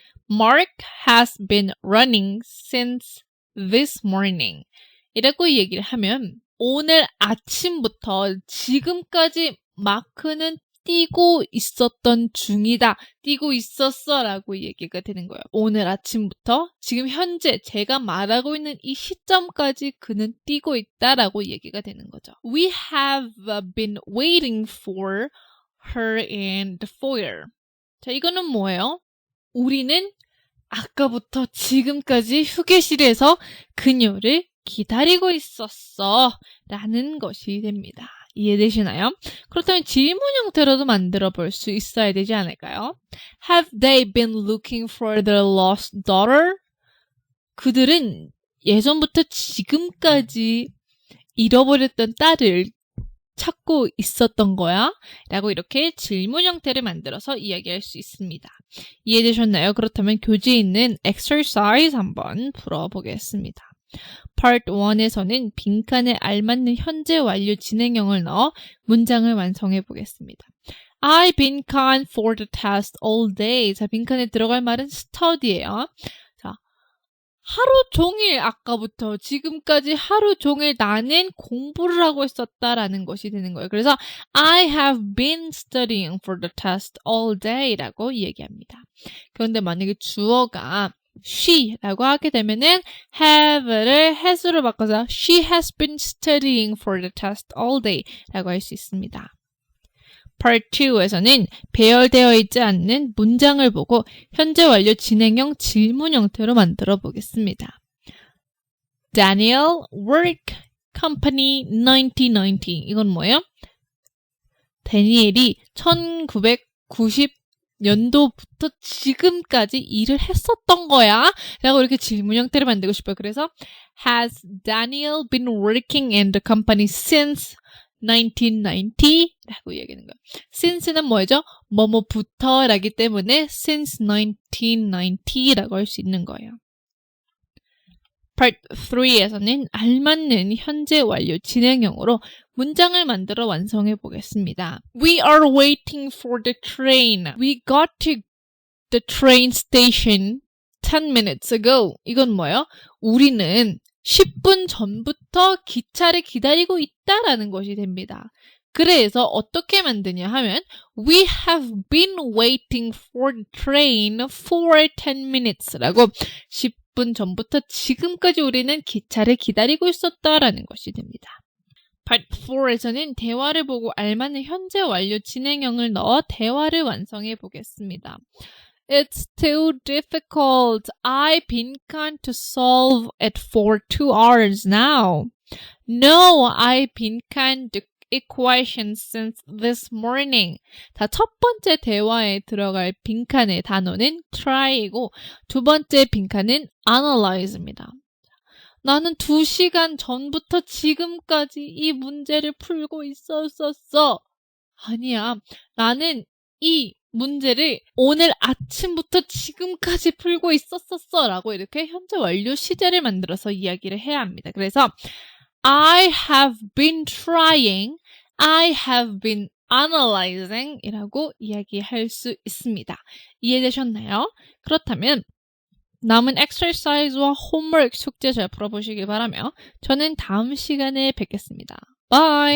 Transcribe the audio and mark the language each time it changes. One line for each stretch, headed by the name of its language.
English: Mark has been running since this morning
Korean: 이라고 얘기를 하면 오늘 아침부터 지금까지 마크는 뛰고 있었던 중이다. 뛰고 있었어 라고 얘기가 되는 거예요. 오늘 아침부터 지금 현재 제가 말하고 있는 이 시점까지 그는 뛰고 있다 라고 얘기가 되는 거죠.
English: We have been waiting for her in the foyer.
Korean: 자, 이거는 뭐예요? 우리는 아까부터 지금까지 휴게실에서 그녀를 기다리고 있었어 라는 것이 됩니다. 이해되시나요? 그렇다면 질문 형태로도 만들어 볼 수 있어야 되지 않을까요?
English: Have they been looking for their lost daughter?
Korean: 그들은 예전부터 지금까지 잃어버렸던 딸을 찾고 있었던 거야? 라고 이렇게 질문 형태를 만들어서 이야기할 수 있습니다. 이해되셨나요? 그렇다면 교재에 있는 exercise 한번 풀어보겠습니다. Part 1에서는 빈칸에 알맞는 현재 완료 진행형을 넣어 문장을 완성해 보겠습니다.
English: I 빈칸 for the test all day.
Korean: 자, 빈칸에 들어갈 말은 study예요. 자, 하루 종일 아까부터 지금까지 하루 종일 나는 공부를 하고 있었다라는 것이 되는 거예요. 그래서
English: I have been studying for the test all day
Korean: 라고 얘기합니다. 그런데 만약에 주어가 she라고 하게 되면은 have를 has로 바꿔서
English: she has been studying for the test all day
Korean: 라고 할 수 있습니다. Part 2에서는 배열되어 있지 않는 문장을 보고 현재 완료 진행형 질문 형태로 만들어 보겠습니다.
English: Daniel Work Company 1990
Korean: 이건 뭐예요? 다니엘이 1990년도부터 지금까지 일을 했었던 거야? 라고 이렇게 질문 형태를 만들고 싶어요. 그래서
English: Has Daniel been working in the company since
Korean: 1990라고 이야기하는 거예요. since는 뭐죠? 뭐뭐부터라기 때문에 since 1990라고 할 수 있는 거예요. Part 3에서는 알맞는 현재 완료 진행형으로 문장을 만들어 완성해 보겠습니다.
English: We are waiting for the train. We got to the train station 10 minutes ago.
Korean: 이건 뭐예요? 우리는 10분 전부터 기차를 기다리고 있다라는 것이 됩니다. 그래서 어떻게 만드냐 하면
English: We have been waiting for the train for 10 minutes
Korean: 라고 10분 전부터 지금까지 우리는 기차를 기다리고 있었다라는 것이 됩니다. Part 4에서는 대화를 보고 알맞는 현재 완료 진행형을 넣어 대화를 완성해 보겠습니다.
English: It's too difficult. I've been trying to solve it for 2 hours now. No, I've been trying the equations since this morning.
Korean: 자, 첫 번째 대화에 들어갈 빈칸의 단어는 try이고 두 번째 빈칸은 analyze입니다. 나는 2시간 전부터 지금까지 이 문제를 풀고 있었어. 아니야. 나는 이 문제를 오늘 아침부터 지금까지 풀고 있었어 라고 이렇게 현재 완료 시제를 만들어서 이야기를 해야 합니다. 그래서
English: I have been trying, I have been analyzing
Korean: 이라고 이야기할 수 있습니다. 이해되셨나요? 그렇다면 남은 exercise와 homework 숙제 잘 풀어보시길 바라며 저는 다음 시간에 뵙겠습니다.
English: Bye!